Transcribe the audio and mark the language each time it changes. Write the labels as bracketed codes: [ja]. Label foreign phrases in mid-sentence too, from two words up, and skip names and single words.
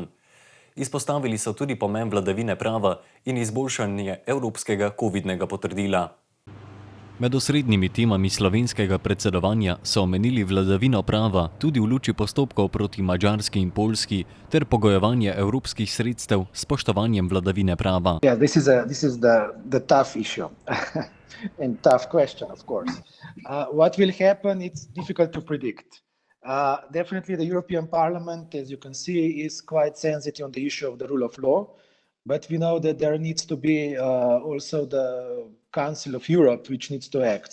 [sl] Izpostavili so tudi pomen vladavine prava in izboljšanje evropskega covidnega potrdila. Med osrednjimi temami slovenskega predsedovanja so omenili vladavino prava tudi v luči postopkov proti Madžarski in Poljski ter pogojevanje evropskih sredstev s spoštovanjem vladavine prava. [en] Yeah, this is the tough issue and tough question, of course. What will happen, it's difficult to predict. Definitely the European Parliament, as you can see, is quite sensitive on the issue of the rule of law, but we know that there needs to be also the Council of Europe, which needs to act.